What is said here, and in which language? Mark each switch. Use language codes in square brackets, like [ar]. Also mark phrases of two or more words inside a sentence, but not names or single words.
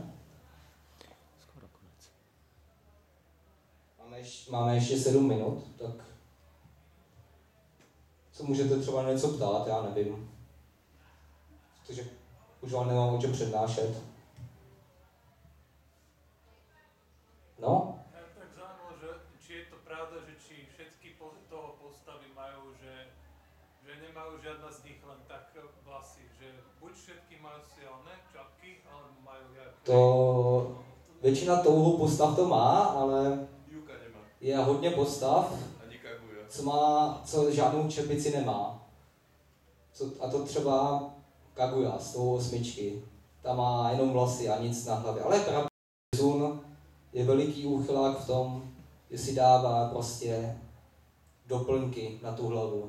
[cs] Skoro konec. Máme ještě 7 minut, tak co můžete třeba něco ptát, já nevím. Protože už vám nemám o čem přednášet. No? [sk] Ja tak zaujímalo, že či je to pravda, že či všetky toho postavy majú, že nemajú žiadna z nich len tak vlasy, že buď všetky majú silné čapky, alebo majú jak... [cs] To většina touhou postav to má, ale Juka nemá. je hodně postav, Ani Kaguya. co žádnou čepici nemá. A to třeba Kaguya z toho 8. Ta má jenom vlasy a nic na hlavě. Ale je pravda, že Zun je veliký úchylák v tom, že si dává prostě doplňky na tu hlavu.